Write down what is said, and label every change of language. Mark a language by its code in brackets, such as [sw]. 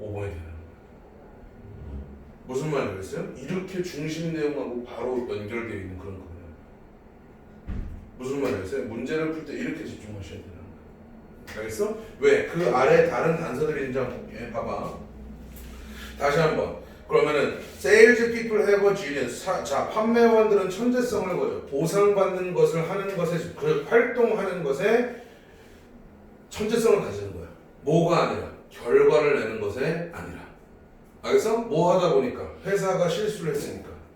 [ko] 5번이 되는 거야. 무슨 말이겠어요? 이렇게 중심 내용하고 바로 연결되어 있는 그런 거예요. 무슨 말이겠어요? 문제를 풀 때 이렇게 집중하셔야 되는 거야. 알겠어? 왜? 그 아래 다른 단서들이 있는지 한번 볼게. 봐봐. 다시 한번. [en] 그러면은 sales people have a genius. [ko] 자, 판매원들은 천재성을 거죠. 보상받는 것을 하는 것에 그 활동하는 것에 천재성을 가지는 거야. 뭐가 아니라 결과를 내는 것에 아니라. 알겠어? 뭐 하다 보니까 회사가 실수를 했으니까.